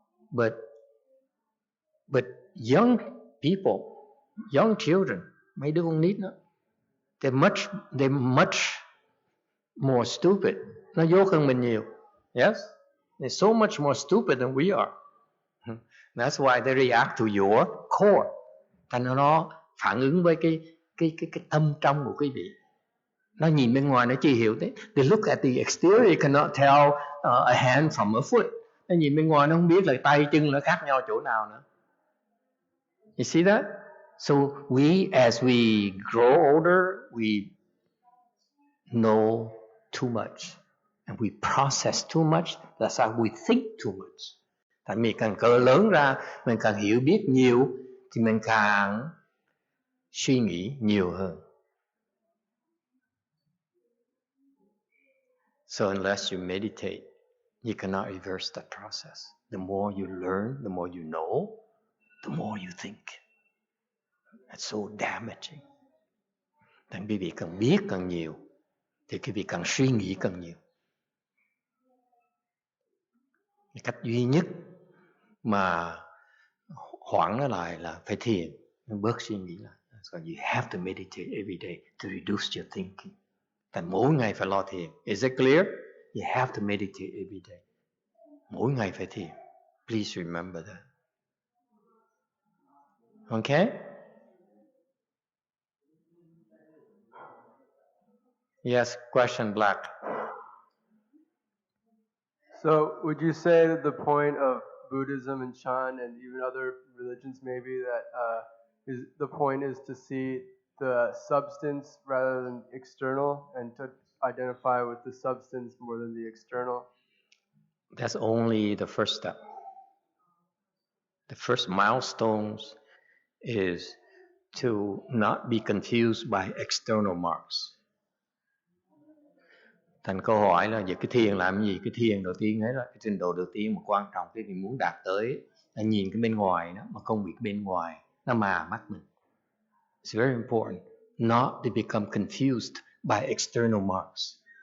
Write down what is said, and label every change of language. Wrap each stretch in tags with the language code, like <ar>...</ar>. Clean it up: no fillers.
<en>But young people, young children,</en> <vi>mấy đứa con nít đó,</vi> <en>they're much more stupid.</en> <vi>Nó dốt hơn mình nhiều.</vi> <en>Yes, they're so much more stupid than we are. That's why they react to your core.</en> <vi>Thành nó phản ứng với cái tâm trong của quý vị. Nó nhìn bên ngoài nó chỉ hiểu thế.</vi> <en>They look at the exterior, you cannot tell a hand from a foot.</en> <vi>Nó nhìn bên ngoài nó không biết là tay chân nó khác nhau chỗ nào nữa.</vi> <en>You see that? So as we grow older, we know too much and we process too much. That's how we think too much.</en> <vi>Tại mình càng cỡ lớn ra, mình càng hiểu biết nhiều thì mình càng suy nghĩ nhiều hơn.</vi> <en>So unless you meditate, you cannot reverse that process. The more you learn, the more you know, the more you think. That's so damaging.</en> <vi>Thành quý vị càng biết càng nhiều, thì quý vị càng suy nghĩ càng nhiều. Cách duy nhất mà hoãn nó lại là phải thiền, bớt suy nghĩ lại.</vi> <en>So you have to meditate every day to reduce your thinking.</en> <vi>Thành mỗi ngày phải lo thiền.</vi> <en>Is it clear? You have to meditate every day.</en> <vi>Mỗi ngày phải thiền.</vi> <en>Please remember that. Okay? Yes, question Black. So would you say that the point of Buddhism and Chan and even other religions maybe that the point is to see the substance rather than external and to identify with the substance more than the external? That's only the first step. The first milestones is to not be confused by external marks.</en> <vi>Thành câu hỏi là về cái thiền làm gì? Cái thiền đầu tiên ấy là cái trình độ đầu tiên mà quan trọng cái mình muốn đạt tới là nhìn cái bên ngoài đó mà không bị cái bên ngoài nó mà mắt mình.</vi> <en>It's very important not to become confused by external marks.</en>